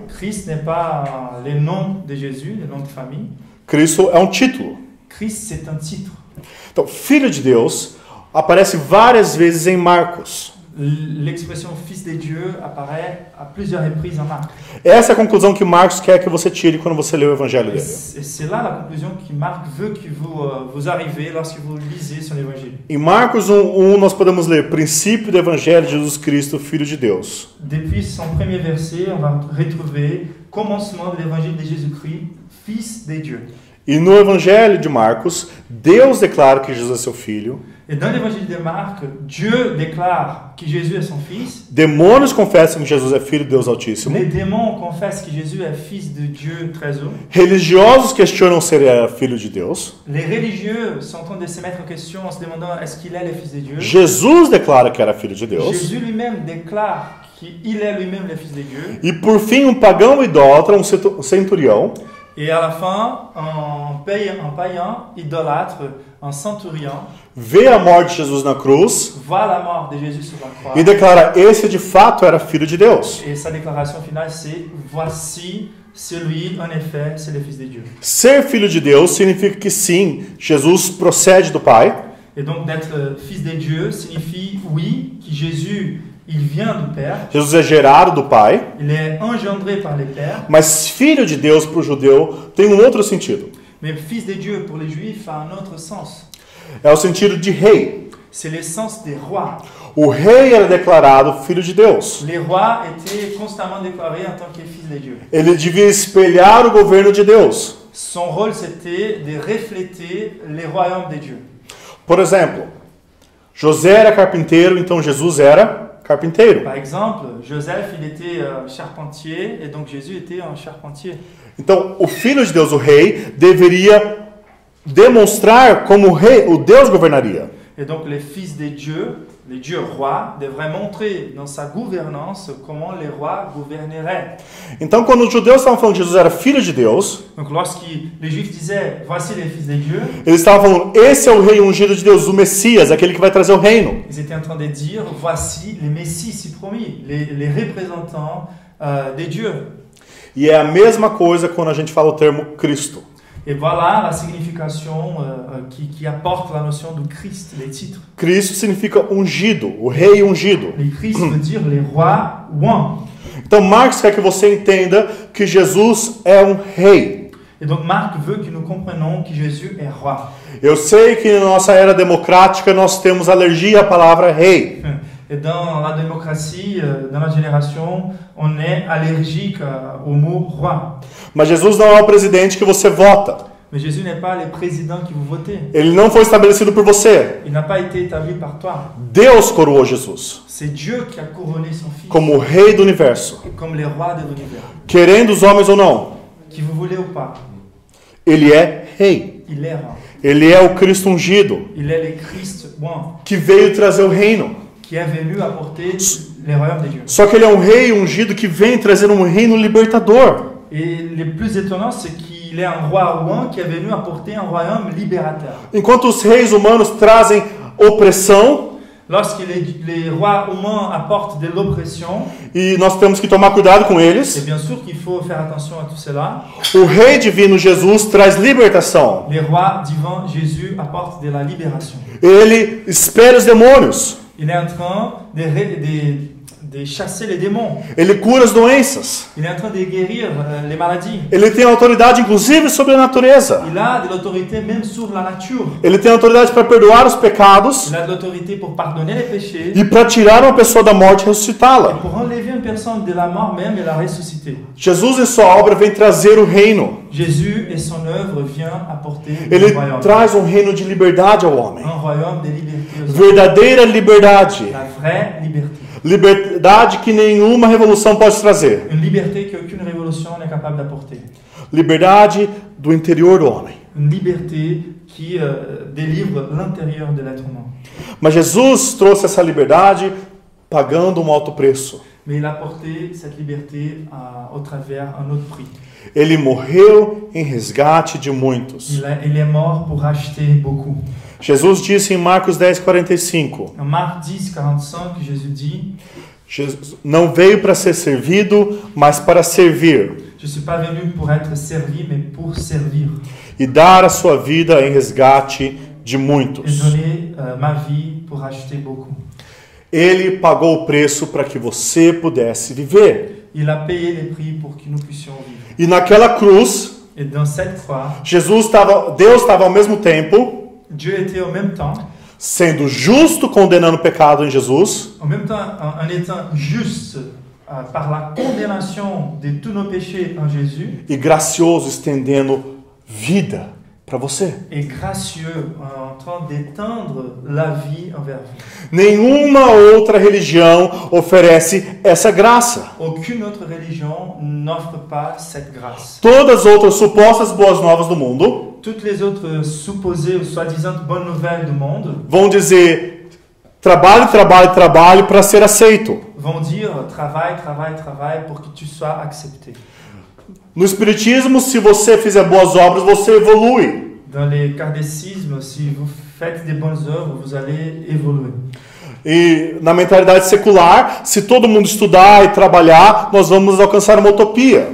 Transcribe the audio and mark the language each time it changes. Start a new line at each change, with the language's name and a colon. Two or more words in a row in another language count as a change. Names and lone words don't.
French: Christ n'est pas le nom de Jésus, le nom de famille.
Portuguese: Cristo é um título.
French: Christ, c'est un titre.
Portuguese: Então, Filho de Deus aparece várias vezes em Marcos.
French: L'expression Fils de Dieu apparaît à plusieurs reprises en Marc.
Portuguese: Essa é a conclusão que Marcos quer que você tire quando você lê o Evangelho
French: Et
Portuguese: dele.
French: c'est là la conclusion que Marc veut que vous arrivez lorsque vous lisez son évangile.
Portuguese: Em Marcos 1:1 nós podemos ler princípio do Evangelho de Jesus Cristo, Filho de Deus.
French: Depuis son premier verset, on va retrouver commencement de l'évangile de Jésus-Christ, Fils de Dieu.
Portuguese: E no Evangelho de Marcos, Deus declara que Jesus é seu filho.
French: Et dans l'évangile de Marc, Dieu déclare que Jésus est son fils.
Portuguese: Demônios confessam que Jesus é filho de Deus Altíssimo.
French: Les démons confessent que Jésus est fils de Dieu très haut.
Portuguese: Religiosos questionam se ele era filho de Deus.
French: Les religieux sont en train de se mettre en question en se demandant est-ce qu'il est le fils de Dieu.
Portuguese: Jesus declara que era filho de Deus.
French: Jésus lui-même déclare qu'il est lui-même le fils de Dieu.
Portuguese: E por fim, um pagão idólatra, um centurião,
French: Et à la fin, un païen idolâtre, un centurion,
Portuguese: vê a morte de Jesus na cruz
French: voit la mort de Jésus sur la croix.
Portuguese: e declara: esse de fato era filho de Deus.
French: Et sa déclaration finale, c'est voici celui, en effet, c'est le Fils de Dieu.
Portuguese: Ser filho de Deus significa que sim, Jesus procede do Pai,
French: Et donc d'être fils de Dieu signifie, oui, que Jésus, il vient du Père,
Portuguese: Jesus é gerado do Pai,
French: il est engendré par le Père,
Portuguese: mas filho de Deus para o judeu tem um outro sentido.
French: mais fils de Dieu pour les Juifs a un autre sens.
Portuguese: É o sentido de rei.
French: C'est le sens des rois.
Portuguese: O rei era declarado filho de Deus.
French: Les rois étaient constamment déclarés en tant que fils de Dieu.
Portuguese: Ele devia espelhar o governo de Deus.
French: Son rôle, c'était de refléter les royaumes de Dieu.
Portuguese: Por exemplo, José era carpinteiro, então Jesus era carpinteiro.
French: Par exemple, Joseph, il était charpentier, et donc Jésus était un charpentier.
Portuguese: Então, o filho de Deus, o rei, deveria demonstrar como o rei, o Deus governaria.
French: Et donc les fils des dieux, les dieux rois, devraient montrer dans sa gouvernance comment les rois gouverneraient.
Portuguese: Então, quando os judeus estavam falando que Jesus era filho de Deus,
French: Donc lorsque les juifs disaient voici les fils des dieux,
Portuguese: eles estavam falando, esse é o rei ungido de Deus, o Messias, aquele que vai trazer o reino.
French: ils étaient en train de dire voici les messies si promis, les représentants des dieux.
Portuguese: E é a mesma coisa quando a gente fala o termo Cristo.
French: Et voilà la signification qui apporte la notion de Christ, les titres.
Portuguese: Cristo significa ungido, o rei ungido.
French: Les Christ veut dire les rois oints.
Portuguese: Então Marcos quer que você entenda que Jesus é um rei.
French: Et donc Marc veut que nous comprenions que Jésus est roi.
Portuguese: Eu sei que na nossa era democrática nós temos alergia à palavra rei.
French: Et dans la démocratie, dans la génération, on est allergique au mot roi.
Portuguese: Mas Jesus não é o presidente que você vota.
French: Mais Jésus n'est pas le président que vous votez.
Portuguese: Ele não foi estabelecido por você.
French: Il n'a pas été établi par toi.
Portuguese: Deus coroou Jesus
French: C'est Dieu qui a couronné son Fils
Portuguese: como o rei do universo.
French: comme le roi de l'univers.
Portuguese: Querendo os homens ou não,
French: Qui vous voulez ou pas,
Portuguese: ele é rei.
French: il est roi.
Portuguese: Ele é o Cristo ungido,
French: Il est le Christ oint
Portuguese: que veio trazer o reino.
French: qui est venu apporter les royaumes de Dieu.
Portuguese: Só que ele é um rei ungido que vem trazer um reino libertador.
French: Et le plus étonnant, c'est qu'il est un roi oint qui est venu apporter un royaume libérateur.
Portuguese: Enquanto os reis humanos trazem opressão,
French: Lorsque les rois humains apportent de l'oppression,
Portuguese: e nós temos que tomar cuidado com
French: et
Portuguese: eles,
French: bien sûr qu'il faut faire attention à tout cela,
Portuguese: o rei divino Jesus traz libertação.
French: les rois divins Jésus apportent de la libération.
Portuguese: Ele espera os demônios.
French: Il est en train de chasser les démons.
Portuguese: Ele cura as doenças.
French: Il est en train de guérir les maladies.
Portuguese: Ele tem autoridade, inclusive, sobre a natureza.
French: Il a de l'autorité même sur la nature.
Portuguese: Ele tem autoridade para perdoar os pecados
French: Il a de l'autorité pour pardonner les péchés
Portuguese: e para tirar uma pessoa da morte e
French: et
Portuguese: ressuscitá-la.
French: pour enlever une personne de la mort même et la ressusciter.
Portuguese: Jesus, em sua obra, vem trazer o reino.
French: Jésus et son œuvre vient apporter
Portuguese: Ele
French: un royaume.
Portuguese: traz um reino de liberdade ao homem.
French: Un royaume de liberté aux hommes.
Portuguese: Verdadeira liberdade.
French: La vraie liberté.
Portuguese: Liberdade que nenhuma revolução pode trazer.
French: Une liberté qu'aucune révolution n'est capable d'apporter.
Portuguese: Liberdade do interior do homem.
French: Une liberté qui délivre l'intérieur de l'être humain.
Portuguese: Mas Jesus trouxe essa liberdade pagando um alto preço.
French: Mais il a apporté cette liberté au travers un autre prix.
Portuguese: Ele morreu em resgate de muitos.
French: Il est mort pour racheter beaucoup.
Portuguese: Jesus disse em Marcos 10:45,
French: En Marc 10, 45, Jésus dit,
Portuguese: Jesus não veio para ser servido, mas para servir
French: je ne suis pas venu pour être servi, mais pour servir
Portuguese: e dar a sua vida em resgate de
French: et
Portuguese: muitos.
French: donner ma vie pour racheter beaucoup.
Portuguese: Ele pagou o preço para que você pudesse viver.
French: Il a payé les prix pour que nous puissions vivre.
Portuguese: E naquela cruz,
French: Et dans cette croix,
Portuguese: Deus estava ao mesmo tempo
French: Dieu était au même temps,
Portuguese: sendo justo, condenando o pecado em Jesus,
French: en même temps en étant juste par la condamnation de tous nos péchés en Jésus,
Portuguese: e gracioso, estendendo vida para você.
French: et gracieux en train d'étendre la vie envers vous.
Portuguese: Nenhuma outra religião oferece essa graça.
French: Aucune autre religion n'offre pas cette grâce.
Portuguese: Todas as outras supostas boas novas do mundo
French: Toutes les autres supposées ou soi-disant bonnes nouvelles du monde
Portuguese: vão dizer trabalhe, trabalhe, trabalhe para ser aceito.
French: vont dire travaille, travaille, travaille pour que tu sois accepté.
Portuguese: No Espiritismo, se você fizer boas obras, você evolui.
French: Dans les catéchismes, si vous faites des bonnes œuvres, vous allez évoluer.
Portuguese: E na mentalidade secular, se todo mundo estudar e trabalhar, nós vamos alcançar uma utopia.